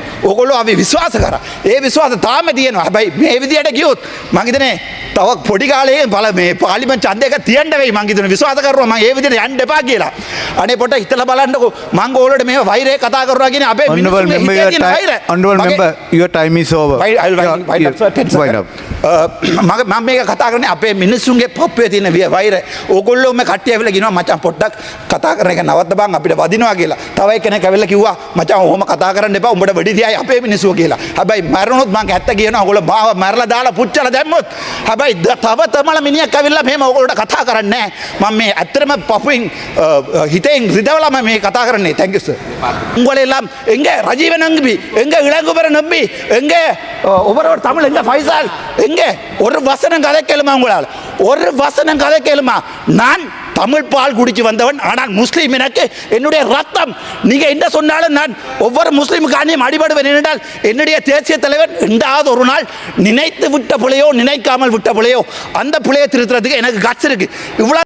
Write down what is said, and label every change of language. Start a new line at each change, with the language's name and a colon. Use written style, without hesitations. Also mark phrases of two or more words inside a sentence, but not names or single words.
Sinhala: ඕගොල්ලෝ අපි විශ්වාස කරා. ඒ විශ්වාස තාම තියෙනවා. හැබැයි මේ විදියට ගියොත් මං හිතන්නේ තව පොඩි කාලේ මේ පාර්ලිමේන්තු ඡන්දයක තියන්න වෙයි මං හිතන්නේ විශ්වාස කරනවා මං ඒ විදියට යන්න එපා කියලා. අනේ පොඩ්ඩක් හිතලා බලන්නකෝ මං ඕගොල්ලෝට මේ වෛරය කතා කරනවා කියන්නේ අපේ මිනිස්සුන්ගේ හිතේ තියෙන වෛරය.
English: honorable member your time is over.
Sinhala: මම මේක කතා කරන්නේ අපේ මිනිස්සුන්ගේ පොප්පේ තියෙන වෛරය. ඕගොල්ලෝ මේ කට්ටිය ඇවිල්ලා කියනවා මචං පොඩ්ඩක් කතා කරන එක නවත්ත බං අපිට වදිනවා කියලා. තව එක්කෙනෙක් ඇවිල්ලා කිව්වා මචං ඔහොම කතා කරන්න එපා උඹට වෙඩි තියයි අපේ මිනිස්සුෝ කියලා. හැබැයි මරනොත් මං ඇත්ත කියනවා ඔයගොල්ලෝ මාව මරලා දාලා පුච්චලා දැම්මොත් හැබැයි තව තමල මිනිහෙක් ඇවිල්ලා මෙහෙම ඔයගොල්ලෝට කතා කරන්නේ නැහැ. මම මේ ඇත්තටම පපුවෙන් හිතෙන් රිදවලා මම මේ කතා කරන්නේ.
English: thank you sir.
Tamil: உங்களை எல்லாம் எங்க ரஜீவ நம்பி எங்க இளங்குமரன் நம்பி எங்க ஒவ்வொரு தமிழ் எங்க ஃபைசால் எங்க ஒரு வசனம் கதை கேளுமா உங்களால் ஒரு வசனம் கதை கேளுமா நான் தமிழ் பால் குடிச்சு வந்தவன் ஆனால் முஸ்லீம் எனக்கு என்னுடைய ரத்தம் நீங்க என்ன சொன்னாலும் நான் ஒவ்வொரு முஸ்லீம் காணியும் அடிபடுவேன் என்றால் என்னுடைய தேசிய தலைவர் ரெண்டாவது ஒரு நாள் நினைத்து விட்ட பிள்ளையோ நினைக்காமல் விட்ட பிள்ளையோ அந்த பிள்ளையை திருத்துறதுக்கு எனக்கு கட்ஸ் இருக்கு இவ்வளவு